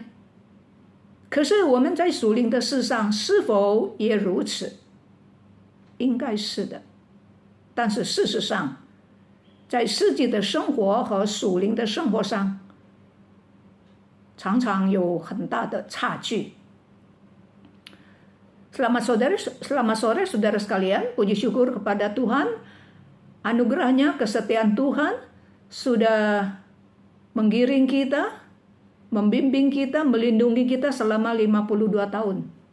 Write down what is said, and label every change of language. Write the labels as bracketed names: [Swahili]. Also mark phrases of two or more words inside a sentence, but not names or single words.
[Chinese] 可是我们在属灵的事上是否也如此？应该是的。但是事实上，在实际的生活和属灵的生活上，常常有很大的差距。 [Indonesian] Selamat sore saudara sekalian, puji syukur kepada Tuhan, anugerahnya, kesetiaan Tuhan sudah menggiring kita, membimbing kita, melindungi kita selama 52 tahun.